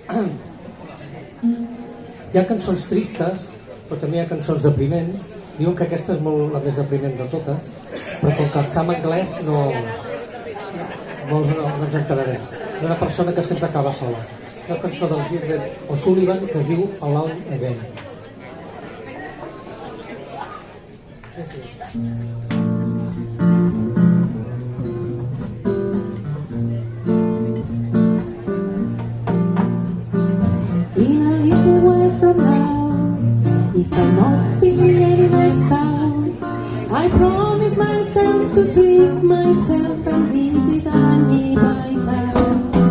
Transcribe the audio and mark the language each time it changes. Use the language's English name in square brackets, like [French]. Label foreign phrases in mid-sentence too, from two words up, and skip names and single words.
[Catalan] Hi ha cançons tristes, però també hi ha cançons depriments. Diuen que aquesta és molt la més depriment de totes, però com que està en anglès no ens enterarem. És una persona que sempre acaba sola. Una cançó del Gilbert O'Sullivan que es diu Alone Again. [English] In a little while from now, if I'm not feeling any less sound, I promise myself to treat myself and visit a nearby town.